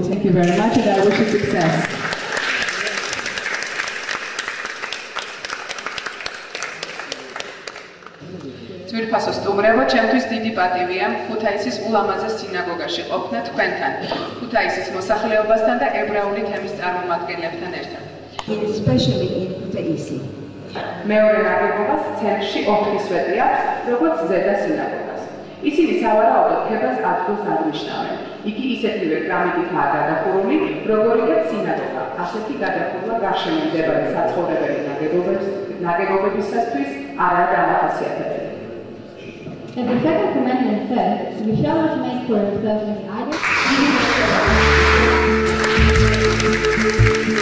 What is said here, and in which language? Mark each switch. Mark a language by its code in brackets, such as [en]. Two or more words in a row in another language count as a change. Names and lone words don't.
[en] Thank you very much and I wish you success. [ka] Ძვირფასო სტუმრებო, ჩემთვის დიდი პატივია ქუთაისის ულამაზეს სინაგოგაში ყოფნა თქვენთან, ქუთაისის მოსახლეობასთან და ებრაული თემის წარმომადგენლებთან ერთად. [en] Especially in Kutaisi. [ka] მეორე ნაგებობას ცენტრში 4 სვეტი აქვს, როგორც ზედა სინაგოგას. ისინი სავარაუდოდ ქებას ადგილს აღნიშნავენ. იგი ისეთივე კრამიტითაა გადახურული, როგორიცაც სინაგოგა. ასეთი გადახურვა გარშემო მდებარე საცხოვრებელი ნაგებობებისათვის არაა დამახასიათებელი. [en] And the second commandment says, "We shall not make for ourselves any idols."